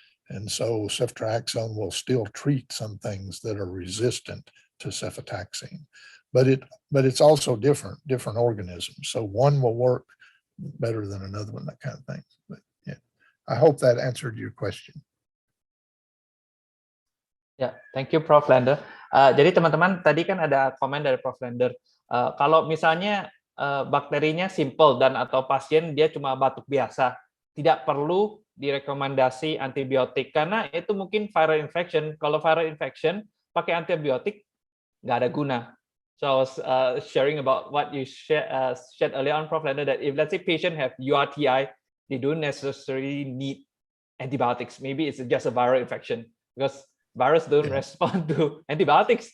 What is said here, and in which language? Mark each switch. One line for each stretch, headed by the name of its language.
English: And so ceftriaxone will still treat some things that are resistant to cefotaxime, but it's also different organisms. So one will work better than another one, that kind of thing. But yeah, I hope that answered your question. Ya, thank you Prof. Lander.
Indonesian: Jadi teman-teman, tadi kan ada komen dari Prof. Lander. Kalau misalnya bakterinya simple dan atau pasien dia cuma batuk biasa, tidak perlu direkomendasi antibiotik karena itu mungkin viral infection. Kalau viral infection pakai antibiotik nggak ada guna.
English: So I was sharing about what you shared earlier on, Prof. Lander, that if let's say patient have URTI, they don't necessarily need antibiotics. Maybe it's just a viral infection because virus don't respond to antibiotics.